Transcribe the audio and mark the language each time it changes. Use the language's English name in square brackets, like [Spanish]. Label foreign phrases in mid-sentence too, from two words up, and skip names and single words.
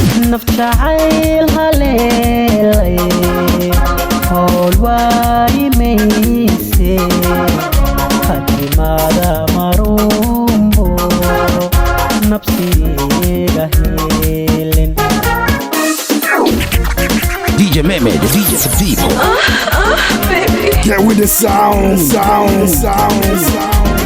[Somali] Naf jacayl haleelay, hool waa imayse. Hadimada marumbo, nafsi iga helin. [English] D J Mehmet, the D J of the people. Yeah, with the sound, sound, sound, sound.